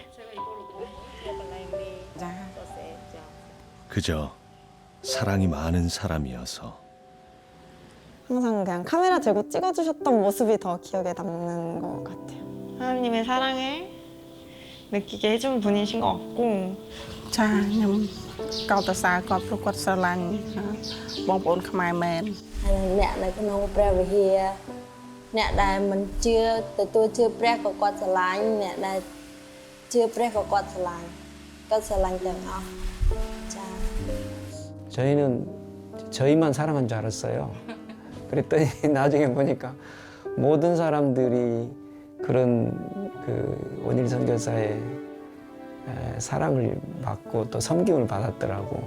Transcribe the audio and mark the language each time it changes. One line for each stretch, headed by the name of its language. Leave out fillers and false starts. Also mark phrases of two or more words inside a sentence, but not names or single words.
Korean: 그저 사랑이 많은 사람이어서. 항상 그냥 카메라 들고 찍어주셨던 모습이 더 기억에 남는 것 같아요. 하나님의 사랑을 느끼게 해준 분이신 것 같고.
Khmer: ចាខ្ញុំកោតសរសើរគាត់ព្រោះគាត់ស្រឡាញ់បងប្អូនខ្មែរមែន អ្នកនៅក្នុងព្រះវិហារអ្នកដែលមិនជឿទទួលជឿព្រះក៏គាត់ស្រឡាញ់អ្នកដែលជឿព្រះក៏គាត់ស្រឡាញ់គាត់ស្រឡាញ់ទាំងអស់ចា
Korean: 저희는 저희만 사랑한 줄 알았어요. 그랬더니 나중에 보니까 모든 사람들이 그런 그 원일 선교사의 사랑을 받고 또 섬김을 받았더라고.